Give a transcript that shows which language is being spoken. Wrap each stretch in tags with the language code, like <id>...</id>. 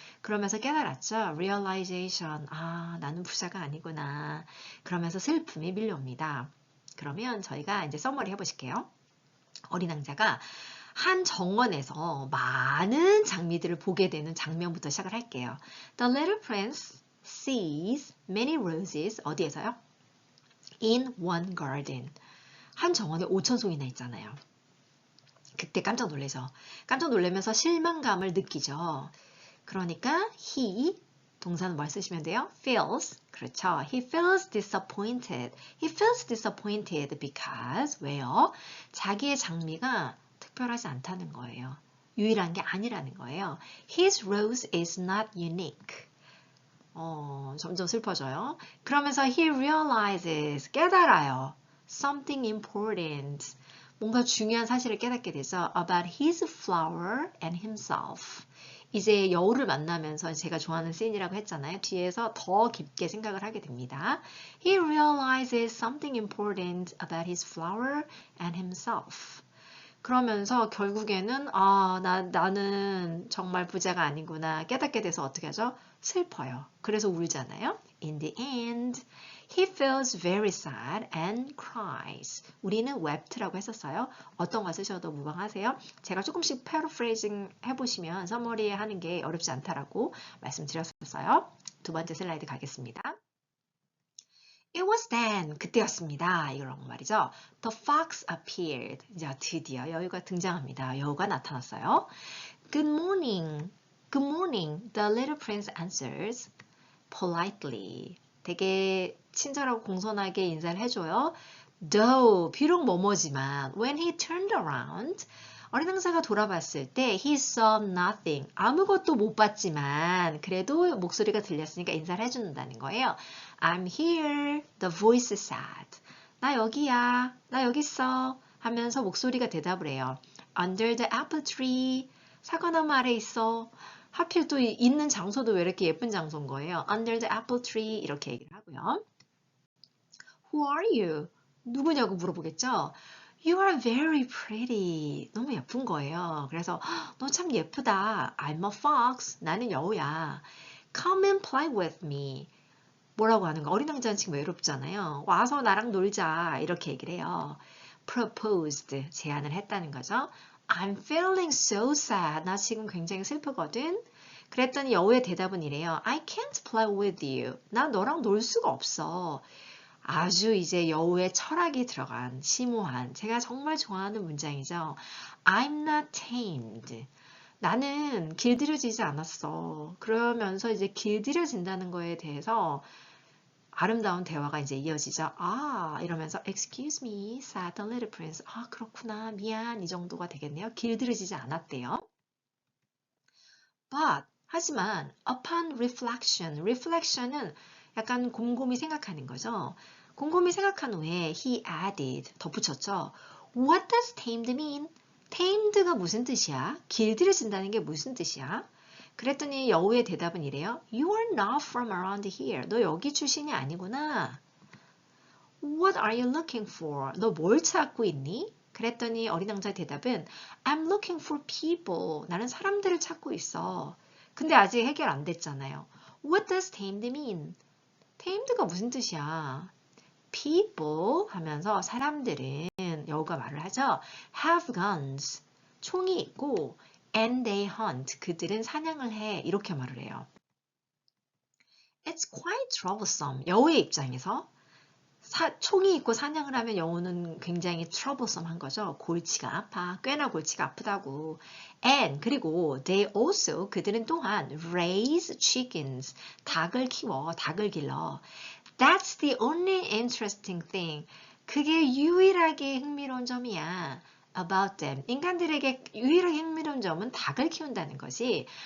<ko>그러면서 깨달았죠. realization, 아 나는 부자가 아니구나. 그러면서 슬픔이 밀려옵니다. 그러면 저희가 이제 서머리 해보실게요. 어린 왕자가 한 정원에서 많은 장미들을 보게 되는 장면부터 시작을 할게요.</ko> <en>The little prince sees many roses,</en> <ko>어디에서요?</ko> <en>In one garden.</en> <ko>한 정원에 5,000송이나 있잖아요. 그때 깜짝 놀래죠. 깜짝 놀라면서 실망감을 느끼죠. 그러니까 he, 동사는 뭘 쓰시면 돼요?</ko> <en>feels.</en> <ko>그렇죠.</ko> <en>He feels disappointed. He feels disappointed because,</en> <ko>왜요? 자기의 장미가 특별하지 않다는 거예요. 유일한 게 아니라는 거예요.</ko> <en>His rose is not unique.</en> <ko>점점 슬퍼져요. 그러면서</ko> <en>he realizes,</en> <ko>깨달아요.</ko> <en>Something important.</en> <ko>뭔가 중요한 사실을 깨닫게 되죠.</ko> <en>About his flower and himself.</en> <ko>이제 여우를 만나면서 제가 좋아하는 씬이라고 했잖아요. 뒤에서 더 깊게 생각을 하게 됩니다.</ko> <en>He realizes something important about his flower and himself.</en> <ko>그러면서 결국에는 나는 정말 부자가 아니구나 깨닫게 돼서 어떻게 하죠? 슬퍼요. 그래서 울잖아요.</ko> <en>In the end, he feels very sad and cries.</en> <ko>우리는 wept라고 했었어요. 어떤 거 쓰셔도 무방하세요. 제가 조금씩 paraphrasing 해보시면 서머리 하는 게 어렵지 않다라고 말씀드렸었어요. 두 번째 슬라이드 가겠습니다.</ko> <en>It was then,</en> <ko>그때였습니다. 이런 말이죠.</ko> <en>The fox appeared.</en> <ko>이제 드디어 여우가 등장합니다. 여우가 나타났어요.</ko> <en>Good morning. Good morning. The little prince answers politely.</en> <ko>되게 친절하고 공손하게 인사를 해줘요.</ko> <en>Though,</en> <ko>비록 뭐뭐지만,</ko> <en>when he turned around,</en> <ko>어린 왕자가 돌아봤을 때</ko> <en>he saw nothing.</en> <ko>아무것도 못 봤지만 그래도 목소리가 들렸으니까 인사를 해준다는 거예요.</ko> <en>I'm here. The voice said.</en> <ko>나 여기야. 나 여기 있어. 하면서 목소리가 대답을 해요.</ko> <en>Under the apple tree.</en> <ko>사과나무 아래 있어. 하필 또 있는 장소도 왜 이렇게 예쁜 장소인 거예요.</ko> <en>Under the apple tree</en> <ko>이렇게 얘기를 하고요.</ko> <en>Who are you?</en> <ko>누구냐고 물어보겠죠.</ko> <en>You are very pretty.</en> <ko>너무 예쁜 거예요. 그래서 너 참 예쁘다.</ko> <en>I'm a fox.</en> <ko>나는 여우야.</ko> <en>Come and play with me.</en> <ko>뭐라고 하는 거? 어린 왕자는 지금 외롭잖아요. 와서 나랑 놀자. 이렇게 얘기를 해요. Proposed. 제안을 했다는 거죠.</ko> <en>I'm feeling so sad.</en> <ko>나 지금 굉장히 슬프거든. 그랬더니 여우의 대답은 이래요.</ko> <en>I can't play with you.</en> <ko>나 너랑 놀 수가 없어. 아주 이제 여우의 철학이 들어간 심오한 제가 정말 좋아하는 문장이죠.</ko> <en>I'm not tamed.</en> <ko>나는 길들여지지 않았어. 그러면서 이제 길들여진다는 거에 대해서 아름다운 대화가 이제 이어지죠. 아, 이러면서</ko> <en>excuse me, said the little prince.</en> <ko>아, 그렇구나. 미안. 이 정도가 되겠네요. 길들여지지 않았대요. But, 하지만 upon reflection, reflection은 약간 곰곰이 생각하는 거죠. 곰곰이 생각한 후에</ko> <en>he added,</en> <ko>덧붙였죠.</ko> <en>What does tamed mean?</en> <ko>tamed가 무슨 뜻이야? 길들여진다는 게 무슨 뜻이야? 그랬더니 여우의 대답은 이래요.</ko> <en>You are not from around here.</en> <ko>너 여기 출신이 아니구나.</ko> <en>What are you looking for?</en> <ko>너 뭘 찾고 있니? 그랬더니 어린 왕자의 대답은</ko> <en>I'm looking for people.</en> <ko>나는 사람들을 찾고 있어. 근데 아직 해결 안 됐잖아요.</ko> <en>What does tamed mean?</en> <ko>tamed가 무슨 뜻이야? people 하면서 사람들은 여우가 말을 하죠.</ko> <en>have guns.</en> <ko>총이 있고</ko> <en>and they hunt.</en> <ko>그들은 사냥을 해. 이렇게 말을 해요.</ko> <en>It's quite troublesome.</en> <ko>여우의 입장에서 총이 있고 사냥을 하면 여우는 굉장히 troublesome 한 거죠. 골치가 아파. 꽤나 골치가 아프다고.</ko> <en>And</en> <ko>그리고</ko> <en>they also</en> <ko>그들은 또한</ko> <en>raise chickens.</en> <ko>닭을 키워. 닭을 길러.</ko> <en>That's the only interesting thing.</en> <ko>그게 유일하게 흥미로운 점이야.</ko> <en>About them.</en> <ko>인간들에게 유일하게 흥미로운 점은 닭을 키운다는 것이.</ko>